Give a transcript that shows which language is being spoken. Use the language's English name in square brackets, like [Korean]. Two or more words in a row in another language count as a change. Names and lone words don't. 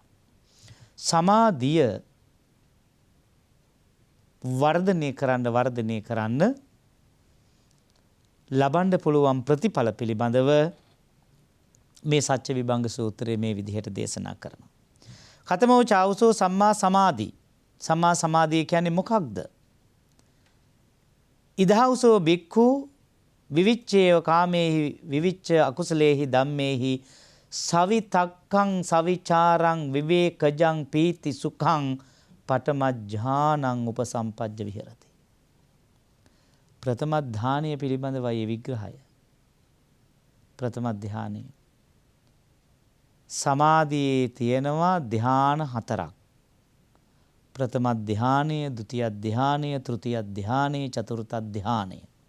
[Sinhala] සමාධිය වර්ධනය කරන්න ලබන්න පුළුවන් ප්‍රතිඵල පිළිබඳව මේ සත්‍ය විභංග සූත්‍රයේ මේ විදිහට දේශනා කරනවා. [Pali] ඛතමෝ චාවසෝ සම්මා සමාධි. [Sinhala] සම්මා සමාධිය කියන්නේ මොකක්ද? [Pali] ඉදහවසෝ බික්ඛු විවිච්ඡේව කාමේහි විවිච්ඡ අකුසලේහි ධම්මේහි සවිතක්කං සවිචාරං විවේකජං පීති සුඛං පඨමඥානං උපසම්පජ්ජ විහෙරති. [Sinhala] ප්‍රථම ධානය පිළිබඳවයි විග්‍රහය. ප්‍රථම ධානය සමාධියේ තියෙනවා ධාන හතරක්. ප්‍රථම ධානය, ဒုတိ ය ධානය, තෘතිය ධානය, චතුර්ථ ධානය.